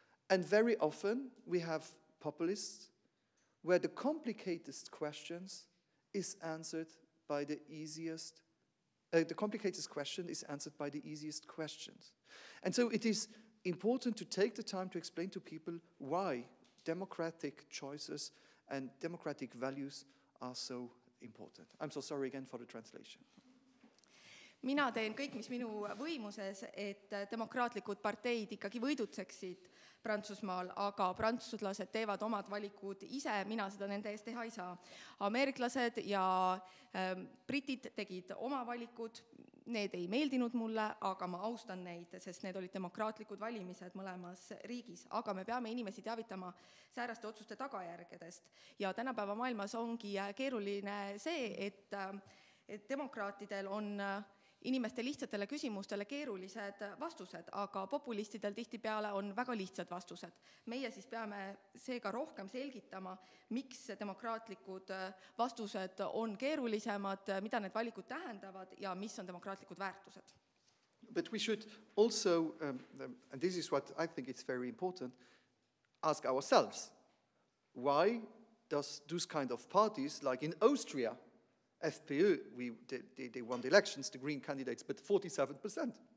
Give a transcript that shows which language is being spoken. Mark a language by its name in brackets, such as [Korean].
[English] And very often we have populists where the complicated questions is answered by the easiest the complicated question is answered by the easiest questions. And so it is important to take the time to explain to people why democratic choices and democratic values are so important. I'm so sorry again for the translation. [Estonian] Mina teen kõik, mis minu võimuses, et demokraatlikud parteid ikkagi võidutseksid Prantsusmaal, aga prantslased teevad omad valikud ise, mina seda nende eest teha ei saa. Ameeriklased ja britid tegid oma valikud, need ei meeldinud mulle, aga ma austan neid, sest need olid demokraatlikud valimised mõlemas riigis. Aga me peame inimesi teavitama sääraste otsuste tagajärgedest. Ja tänapäeva maailmas ongi keeruline see, et demokraatidel on inimeste lihtsatele küsimustele keerulised vastused, aga populistidel tihtipeale on väga lihtsad vastused. Meie siis peame seega rohkem selgitama, miks demokraatlikud vastused on keerulisemad, mida need valikud tähendavad ja mis on demokraatlikud väärtused. [English] But we should also, and this is what I think is very important, ask ourselves, why does those kind of parties, like in Austria, FPÖ, they won the elections, the green candidates, but 47%.